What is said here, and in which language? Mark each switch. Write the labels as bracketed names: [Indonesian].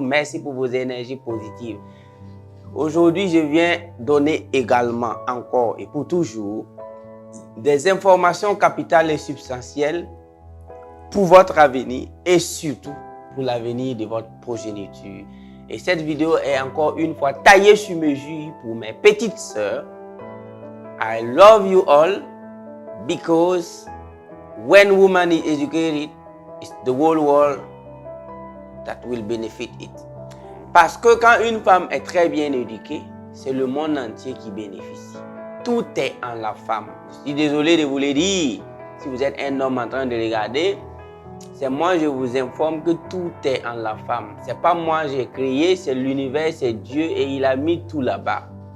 [French] Merci pour vos énergies positives. Aujourd'hui, je viens donner également, encore et pour toujours, des informations capitales et substantielles pour votre avenir et surtout pour l'avenir de votre progéniture. Et cette vidéo est encore une fois taillée sur mesure pour mes petites sœurs. [English] I love you all because when woman is educated, it's the whole world that will benefit it. [French] Parce que quand une femme est très bien éduquée, c'est le monde entier qui bénéficie. Tout est en la femme. Je suis désolé de vous le dire. Si vous êtes un homme en train de regarder, c'est moi, je vous informe que tout est en la femme. C'est pas moi j'ai créé, c'est l'univers, c'est Dieu et il a mis tout là-bas.